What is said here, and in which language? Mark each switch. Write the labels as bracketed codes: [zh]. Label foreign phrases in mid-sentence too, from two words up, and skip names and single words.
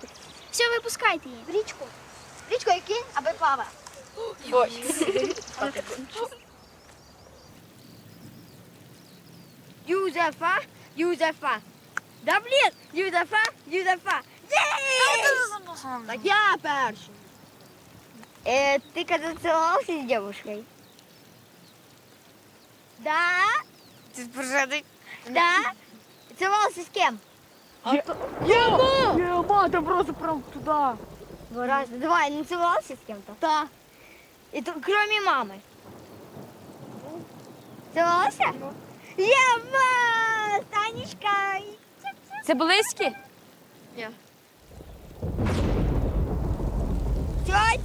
[uk] Все, випускайте її. В річку. В річку який? Аби плава. Юзефа. Да блін, Юзефа. Єй! Так я перший. [ru] Ты когда целовался с девушкой? Да? Ты спрашиваешь? Да? Целовался с кем? [uk] Ема, ти просто прям туди. [ru] Раз, два, не целовался с кем-то? Да. И кроме мамы? Целовался? [uk] Ема! Танечка! Це близькі? Тять!